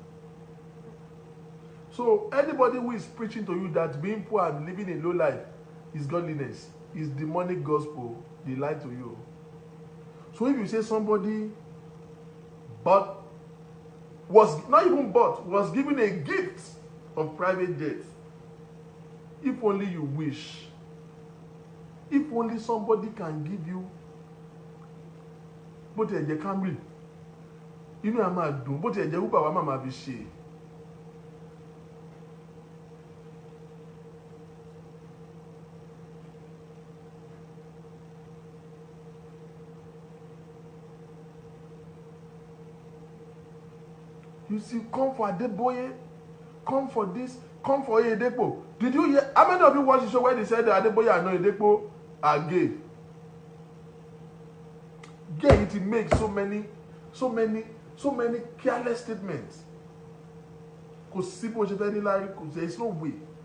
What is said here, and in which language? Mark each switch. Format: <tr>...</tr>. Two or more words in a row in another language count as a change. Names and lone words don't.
<en>So anybody who is preaching to you that being poor and living a low life is godliness, is demonic gospel, they lie to you. So if you say somebody was given a gift of private jet, if only you wish, if only somebody can give you</en> <yo>bó ti ẹ̀jẹ̀ Camry, inú ẹ̀ máa dùn, bó ti ẹ̀jẹ̀ Uber wa máa fi ṣe.</yo> <en>You see, come for Adeboye, come for this, come for Oyedepo. Did you hear? How many of you watched the show where they said that Adeboye and Oyedepo are gay? Gay, it makes so many careless statements. There is no way.</en>